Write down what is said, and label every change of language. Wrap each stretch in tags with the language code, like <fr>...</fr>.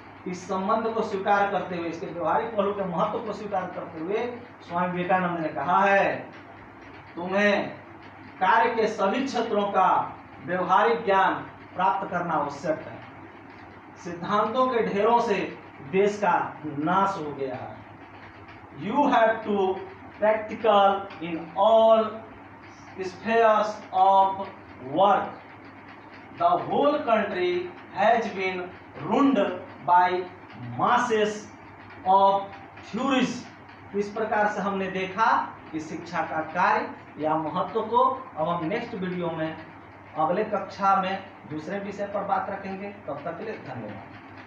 <hi>इस संबंध को स्वीकार करते हुए, इसके व्यवहारिक पहलू के महत्व को स्वीकार करते हुए स्वामी विवेकानंद ने कहा है, तुम्हें कार्य के सभी क्षेत्रों का व्यवहारिक ज्ञान प्राप्त करना आवश्यक है। सिद्धांतों के ढेरों से देश का नाश हो गया है।</hi> <en>You have to practical in all spheres of work. The whole country has been ruined by masses of theories.</en> <hi>इस प्रकार से हमने देखा कि शिक्षा का कार्य या महत्व को अब हम नेक्स्ट वीडियो में अगले कक्षा में दूसरे विषय पर बात रखेंगे। तब तक के लिए धन्यवाद।</hi>